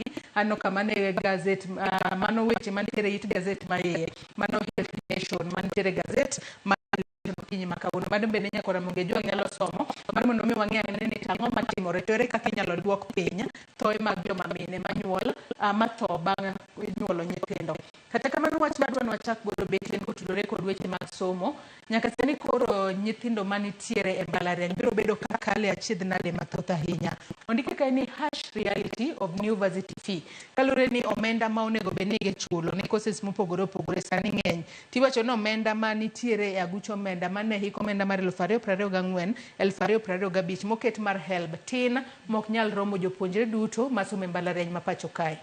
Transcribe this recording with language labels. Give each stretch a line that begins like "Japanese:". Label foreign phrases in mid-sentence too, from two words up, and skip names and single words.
Luo (Kenya and Tanzania): Ano kama ne gazet mano weche mantiere it gazet maiye mano Health Nation mantiere gazet okinyi makawuono mano bende Nyakaramogi Ajwang' nyalo somo mar mondo mi wang'e ni tang'o matimore to ere kaka inyalo duok piny thoe mag joma mine manyuol matho bang' nyuolo nyithindo. Kata kamano wach madwa nwachak godo Betty en kotudore kod weche mag somo. Nyaka sani koro nyithindo manitiere e mbalariany biro bedo kakale achiedh nade mathoth ahinya. Ondike kae ni
English: harsh reality of new university fee
Luo (Kenya and Tanzania): kalure ni omenda ma onego bed ni gichulo ni courses mopogore opogore sani ng'eny tiwacho ni omenda ma nitiere e aguch omenda mane hik omenda mar 2024 2025 moket mar HELB tin mok nyal romo jopuonjre duto masomo e mbalariany ma pacho kae.